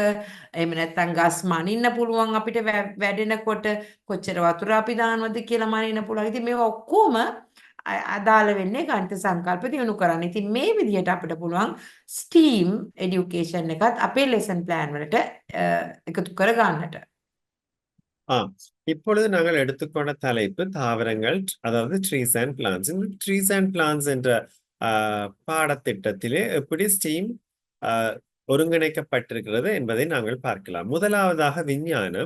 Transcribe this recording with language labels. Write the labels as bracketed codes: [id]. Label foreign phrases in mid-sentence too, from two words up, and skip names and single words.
[si] එහෙම නැත්නම් ගස් මනින්න පුළුවන් අපිට වැඩෙනකොට කොච්චර වතුර අපි දානවද කියලා මනින්න පුළුවන්. ඉතින් මේවා ඔක්කොම අදාළ වෙන්නේ ගණිත සංකල්ප දියුණු කරන්න. ඉතින් මේ විදිහට අපිට පුළුවන් [en] STEAM education [si] එකත් අපේ [en] lesson plan [si] වලට එකතු කර ගන්නට. [ta] இப்பொழுது நாங்கள் எடுத்துக்கொண்ட தலைப்பு தாவரங்கள், அதாவது [en] trees and plants. [ta] இந்த [en] trees and plants [ta] என்ற பாடத்திட்டத்திலே எப்படி ஸ்டீம் ஒருங்கிணைக்கப்பட்டிருக்கிறது என்பதை நாங்கள் பார்க்கலாம். முதலாவதாக விஞ்ஞானம்.